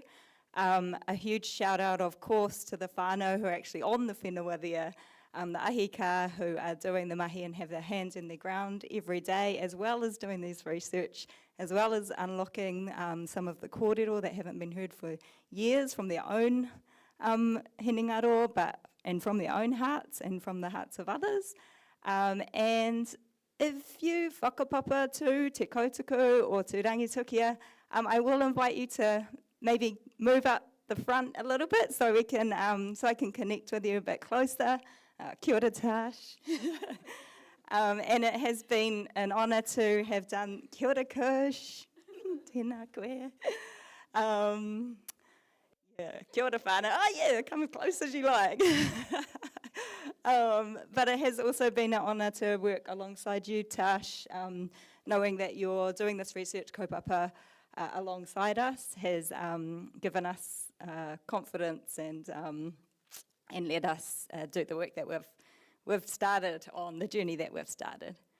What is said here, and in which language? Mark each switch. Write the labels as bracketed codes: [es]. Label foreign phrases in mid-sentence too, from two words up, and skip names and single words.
[en] A huge shout out, of course, to the whānau who are actually on the whenua there, the ahika who are doing the mahi and have their hands in the ground every day, as well as doing this research, as well as unlocking some of the kōrero that haven't been heard for years from their own hinengaro, and from their own hearts and from the hearts of others. And if you whakapapa to Te Kotuku or to Rangitukia, I will invite you to maybe move up the front a little bit so we can, so I can connect with you a bit closer. [mi] Kia ora [en] Tash. And it has been an honour to have done [mi] Kia ora [en] Kush. [mi] Tēnā koe. Yeah, kia ora whānau. [en] Oh yeah, come as close as you like. But it has also been an honour to work alongside you, Tash, knowing that you're doing this research kaupapa alongside us has given us confidence and let us do the work that we've started on, the journey that we've started.